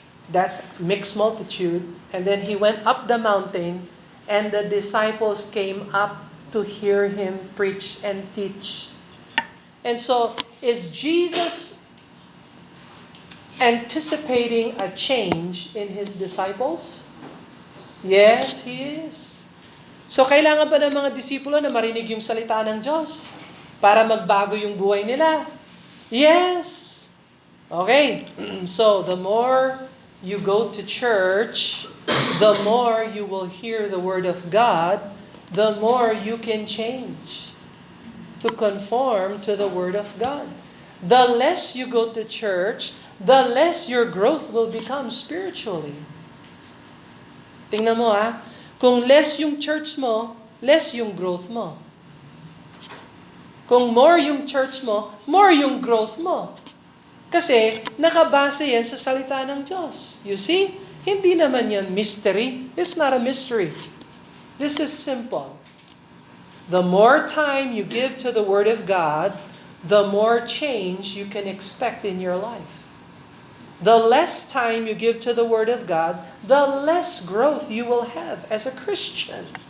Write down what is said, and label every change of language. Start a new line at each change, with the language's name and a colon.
English: That's mixed multitude. And then he went up the mountain, and the disciples came up to hear him preach and teach. And so, is Jesus anticipating a change in his disciples? Yes, he is.
Filipino: So, kailangan ba ng mga disipulo na marinig yung salita ng Diyos para magbago yung buhay nila?
English: Yes. Okay. So, the more you go to church, the more you will hear the Word of God, the more you can change to conform to the Word of God. The less you go to church, the less your growth will become spiritually.
Filipino: Tingnan mo kung less yung church mo, less yung growth mo. Kung more yung church mo, more yung growth mo. Kasi nakabase yan sa salita ng Diyos.
English: You see? Hindi naman yan mystery. It's not a mystery. This is simple. The more time you give to the Word of God, the more change you can expect in your life. The less time you give to the Word of God, the less growth you will have as a Christian.